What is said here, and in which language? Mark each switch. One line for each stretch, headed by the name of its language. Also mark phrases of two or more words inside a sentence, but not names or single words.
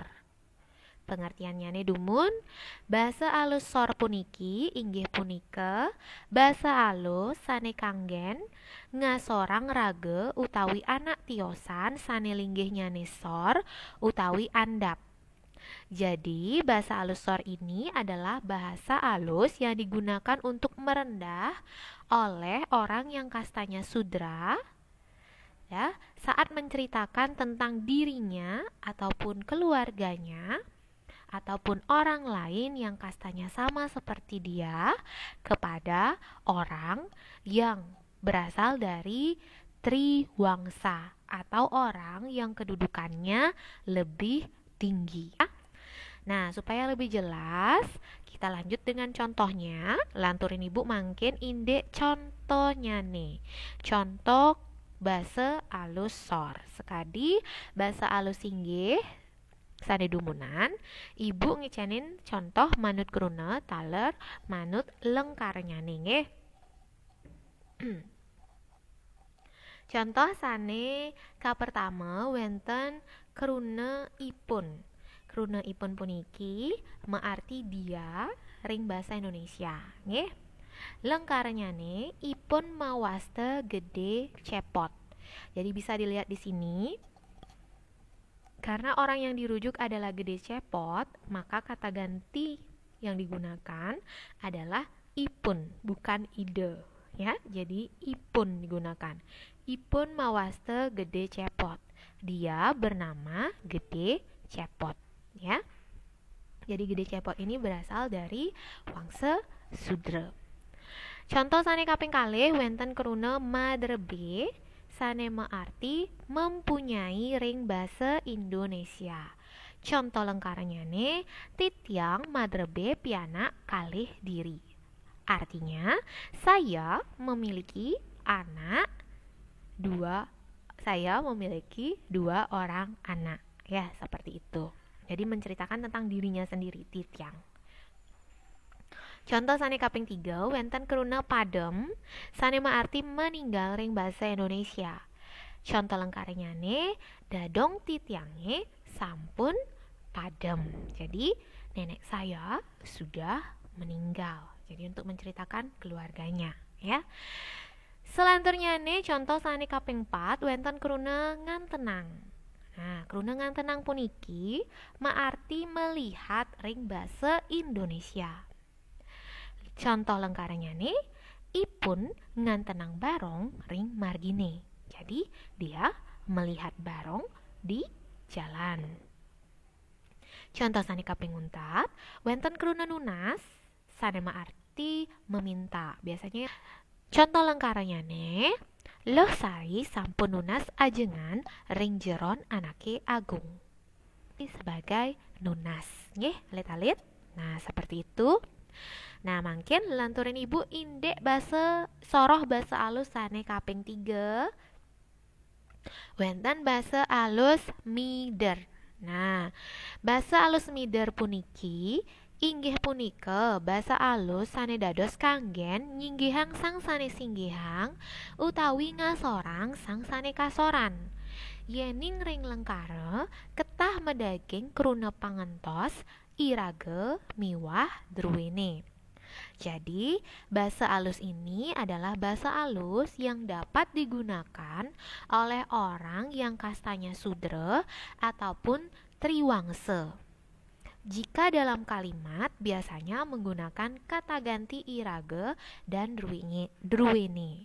Balinese: Pengertiannya dumun, basa alus sor puniki inggih punika basa alus sane kanggen ngasorang rage utawi anak tiosan sane linggih nyane sor utawi andap.
Indonesian: Jadi bahasa alus sor ini adalah bahasa alus yang digunakan untuk merendah oleh orang yang kastanya sudra, ya, saat menceritakan tentang dirinya ataupun keluarganya ataupun orang lain yang kastanya sama seperti dia kepada orang yang berasal dari triwangsa atau orang yang kedudukannya lebih tinggi. Nah, supaya lebih jelas, kita lanjut dengan contohnya.
Balinese: Lanturin ibu mangkin indek contohnya nih. Contoh basa alus sor. Sekadi basa alus inggih sane dumunan, ibu ngicenin contoh manut kruna taler manut lengkarnya nggih. Contoh sane ka pertama wenten kruna ipun. Kruna ipun puniki maarti dia ring bahasa Indonesia, nggih. Lengkarnya nih ipun mawaste gede cepot.
Indonesian: Jadi bisa dilihat di sini. Karena orang yang dirujuk adalah gede cepot, maka kata ganti yang digunakan adalah ipun, bukan ide, ya. Jadi ipun digunakan.
Balinese: Ipun mawaste gede cepot.
Indonesian: Dia bernama Gede Cepot, ya. Jadi Gede Cepot ini berasal dari wangsa Sudra.
Balinese: Contoh sane kaping kalih wenten kruna madrebe sane maarti mempunyai ring basa Indonesia. Contoh lengkarnya nih, titiang madrebe pianak kalih diri.
Indonesian: Artinya, saya memiliki dua orang anak. Ya, seperti itu. Jadi menceritakan tentang dirinya sendiri, titiang.
Balinese: Contoh sane kaping 3 wenten kruna padem sane maarti meninggal ring bahasa Indonesia. Contoh lengkarnya nih, dadong titiange sampun padem.
Indonesian: Jadi nenek saya sudah meninggal. Jadi untuk menceritakan keluarganya, ya.
Balinese: Selanturnya nih contoh sane kaping 4 wenten kruna ngantenang. Nah, kruna ngantenang puniki maarti melihat ring bahasa Indonesia. Contoh lengkarnya nih, ipun ngantenang barong ring margine.
Indonesian: Jadi dia melihat barong di jalan.
Balinese: Contoh sane kaping untat, wenten kruna nunas, sane maarti meminta. Biasanya contoh lengkarnya nih, leh sari sampun nunas ajengan ring jeron anake agung.
Indonesian: Ini sebagai nunas, nggih, alit-alit. Nah, seperti itu.
Balinese: Nah, mungkin lanturin ibu indek basa soroh basa alus sane kaping 3 wenten basa alus mider. Nah, basa alus mider puniki inggih punika basa alus sane dados kanggen nyinggihang sang sane singgihang utawi ngasorang sang sane kasoran. Yening ring lengkara ketah medaging kruna pangentos irage miwah druwene.
Indonesian: Jadi, bahasa alus ini adalah bahasa alus yang dapat digunakan oleh orang yang kastanya sudra ataupun triwangsa. Jika dalam kalimat biasanya menggunakan kata ganti irage dan druwene.